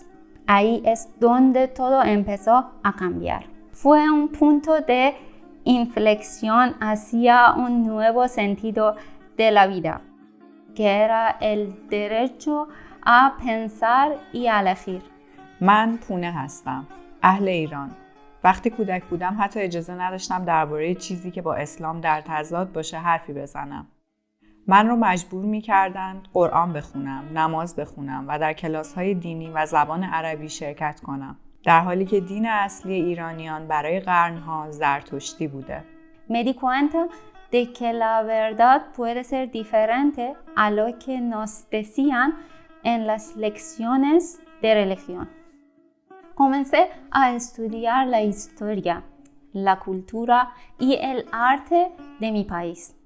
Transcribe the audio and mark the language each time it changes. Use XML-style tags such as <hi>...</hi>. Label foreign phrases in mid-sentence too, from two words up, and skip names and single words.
<es>Ahí es donde todo empezó a cambiar. Fue un punto de inflexión hacia un nuevo sentido de la vida, que era el derecho a pensar y a elegir.</es> <fa>من پونه هستم، اهل ایران. وقتی کودک بودم حتی اجازه نداشتم درباره چیزی که با اسلام در تضاد باشه حرفی بزنم. من رو مجبور می‌کردند قرآن بخونم، نماز بخونم و در کلاس‌های دینی و زبان عربی شرکت کنم، در حالی که دین اصلی ایرانیان برای قرن‌ها زرتشتی بوده.</fa> <es>Me di cuenta de que la verdad puede ser diferente a lo que nos decían en las lecciones de religión. Comencé a estudiar la historia, la cultura y el arte de mi país.</es>